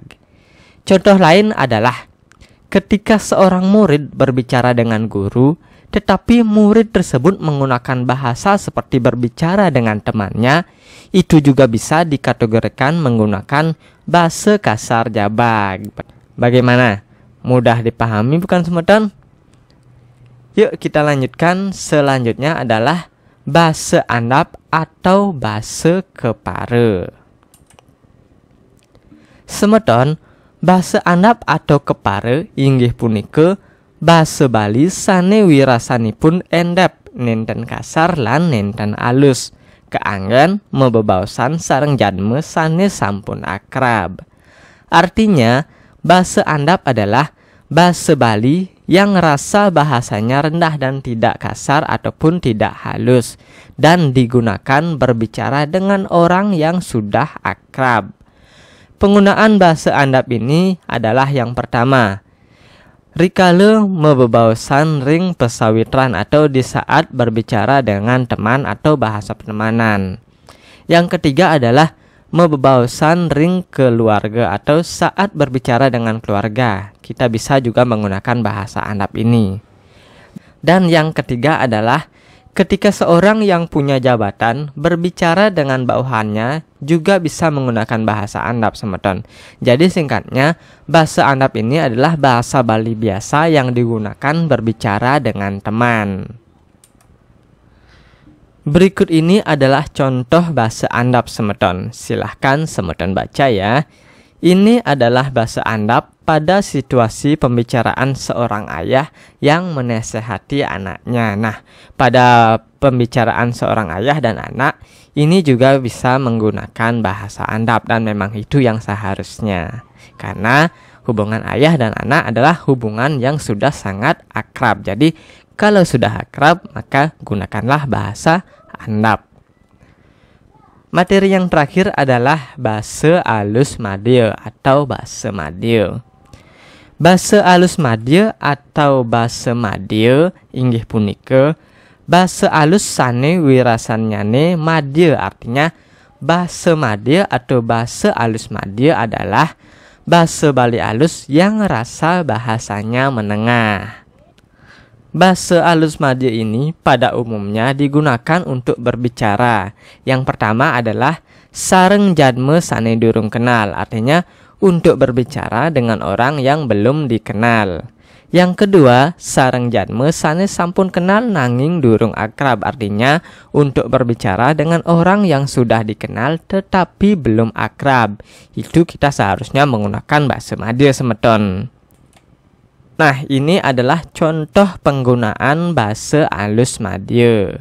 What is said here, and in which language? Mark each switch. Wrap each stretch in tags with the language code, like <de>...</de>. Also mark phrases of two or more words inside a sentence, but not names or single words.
<id>Contoh lain adalah ketika seorang murid berbicara dengan guru, tetapi murid tersebut menggunakan bahasa seperti berbicara dengan temannya, itu juga bisa dikategorikan menggunakan</id> <ban>base kasar jabag.</ban> <id>Bagaimana? Mudah dipahami bukan semeton? Yuk kita lanjutkan. Selanjutnya adalah</id> <ban>base andap</ban> <id>atau</id> <ban>base kepare. Semeton, base andap atau kepare inggih punika base Bali sane wirasanipun endep, nenten kasar lan nenten alus, keanggen mebebaosan sareng jadme sane sampun akrab.</ban> <id>Artinya,</id> <ban>base andap</ban> <id>adalah Basa Bali yang rasa bahasanya rendah dan tidak kasar ataupun tidak halus, dan digunakan berbicara dengan orang yang sudah akrab. Penggunaan bahasa andap ini adalah yang pertama,</id> <ban>rikala mebebaosan ring pesawitran</ban> <id>atau di saat berbicara dengan teman atau bahasa pertemanan. Yang ketiga adalah</id> <ban>mebebaosan ring keluarga</ban> <id>atau saat berbicara dengan keluarga. Kita bisa juga menggunakan bahasa andap ini. Dan yang ketiga adalah ketika seorang yang punya jabatan berbicara dengan bawahannya juga bisa menggunakan bahasa andap, semeton. Jadi singkatnya, bahasa andap ini adalah bahasa Bali biasa yang digunakan berbicara dengan teman. Berikut ini adalah contoh bahasa andap, semeton. Silahkan semeton baca ya. Ini adalah bahasa andap pada situasi pembicaraan seorang ayah yang menasehati anaknya. Nah, pada pembicaraan seorang ayah dan anak, ini juga bisa menggunakan bahasa andap, dan memang itu yang seharusnya. Karena hubungan ayah dan anak adalah hubungan yang sudah sangat akrab. Jadi, kalau sudah akrab, maka gunakanlah bahasa andap. Materi yang terakhir adalah bahasa alus madya atau bahasa madya. Bahasa alus madya atau bahasa madya</id> <ban>inggih punika bahasa alus sane wirasanyane madya,</ban> <id>artinya bahasa madya atau bahasa alus madya adalah bahasa Bali alus yang rasa bahasanya menengah. Bahasa alus madya ini pada umumnya digunakan untuk berbicara. Yang pertama adalah</id> <ban>sareng jadme sane durung kenal,</ban> <id>artinya untuk berbicara dengan orang yang belum dikenal. Yang kedua,</id> <ban>sareng jadme sane sampun kenal nanging durung akrab,</ban> <id>artinya untuk berbicara dengan orang yang sudah dikenal tetapi belum akrab. Itu kita seharusnya menggunakan bahasa madya, semeton. Nah, ini adalah contoh penggunaan bahasa alus madya.</id>